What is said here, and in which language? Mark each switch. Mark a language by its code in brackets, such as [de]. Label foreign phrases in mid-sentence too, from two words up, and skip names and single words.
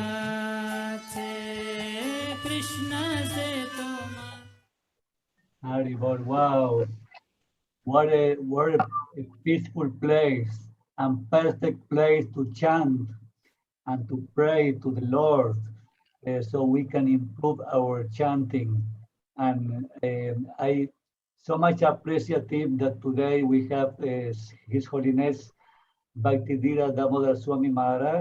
[en] ache Krishna se toma. Haribol, wow, what a peaceful place and perfect place to chant and to pray to the Lord, so we can improve our chanting. And I so much appreciative that today we have His Holiness Bhaktidhira Damodar Swami Maharaj.